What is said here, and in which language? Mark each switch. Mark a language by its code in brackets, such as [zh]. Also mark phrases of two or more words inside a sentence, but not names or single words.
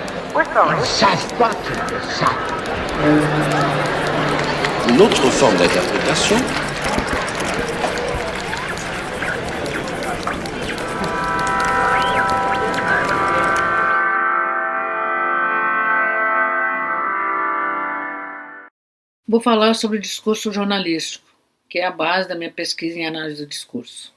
[en] We're sorry. [fr] Ils savent pas qu'ils le savent. Une autre forme d'interprétation [pt] Vou falar sobre o discurso jornalístico, que é a base da minha pesquisa em análise do discurso.